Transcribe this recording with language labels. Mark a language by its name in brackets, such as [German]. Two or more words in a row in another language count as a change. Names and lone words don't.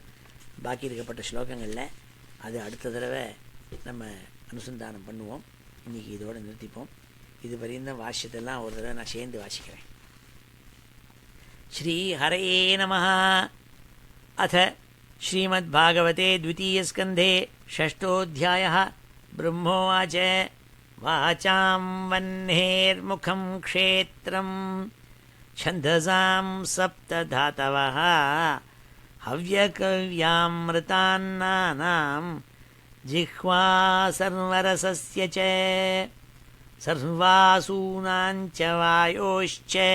[Tamil] பாக்கி இருக்கப்பட்ட ஸ்லோகங்களில் அது அடுத்த தடவை நம்ம அனுசந்தானம் பண்ணுவோம். இன்றைக்கி இதோடு நிறுத்திப்போம். இது வரையும் வாசியத்தெல்லாம் ஒரு தடவை நான் சேர்ந்து வாசிக்கிறேன். [Sanskrit] श्री हरये नमः। अथ श्रीमद्भागवते द्वितीयस्कन्धे षष्ठोऽध्यायः. ब्रह्मोवाच वाचां वह्नेर्मुखं क्षेत्रं छन्दसां सप्तधातवः हव्यकव्यामृतान्नानां जिह्वा सर्वरसस्य च सर्वासूनाञ्च वायोश्च